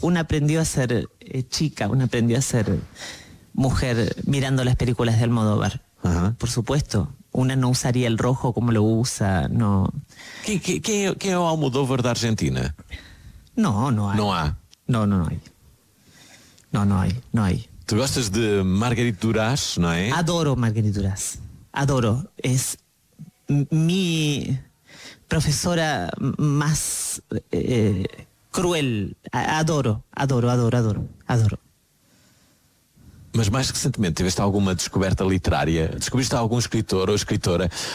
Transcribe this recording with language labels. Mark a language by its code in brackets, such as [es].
[pt] Uma aprendeu a ser chica, uma aprendeu a ser mulher mirando as películas de Almodóvar. Uh-huh. [es] Por supuesto, [pt] uma não usaria o [es] rojo como lo usa. No... [pt] Quem é o Almodóvar da Argentina? [es] No, no hay. No hay. No, no, no hay. No, no hay, no hay. ¿Tú gustas de Marguerite Duras, no es? [pt] Adoro Marguerite Duras. Adoro. [es] Es mi profesora más cruel. [pt] Adoro, adoro, adoro, adoro, adoro. Mas mais recentemente, tiveste alguma descoberta literária? Descobriste algum escritor ou escritora?